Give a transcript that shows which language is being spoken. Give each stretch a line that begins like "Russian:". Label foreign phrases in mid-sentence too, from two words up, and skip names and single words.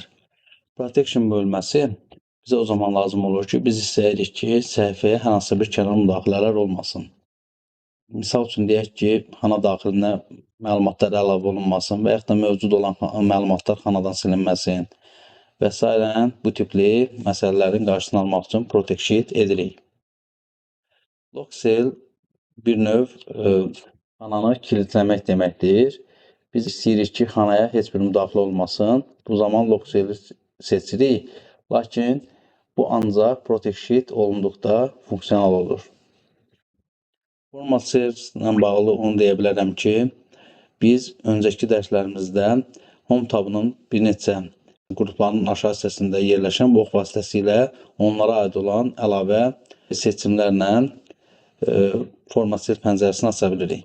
Azerbaijani: Protection bölməsi bizə o zaman lazım olur ki, biz istəyirik ki, səhifəyə hər hansı bir kənar müdaxilələr olmasın. Misal üçün deyək ki, xana daxilinə məlumatlar əlavə olunmasın və yaxud da mövcud olan məlumatlar xanadan silinməsin və s. bu tipli məsələlərin qarşısını almaq üçün
English: protect sheet
Azerbaijani: edirik.
English: Lock cell
Azerbaijani: bir növ xananı kilitləmək deməkdir. Biz istəyirik ki, xanaya heç bir müdaxilə olmasın. Bu zaman
English: lock cell
Azerbaijani: seçirik. Lakin bu ancaq
English: protect sheet
Azerbaijani: olunduqda funksional olur.
English: Format cell
Azerbaijani: ilə bağlı onu deyə bilərəm ki, biz öncəki dərslərimizdə Home tabının bir neçə qrupların aşağı hissəsində yerləşən bu ox vasitəsilə onlara aid olan əlavə seçimlərlə
English: format cell
Azerbaijani: pəncərəsini aça bilirik.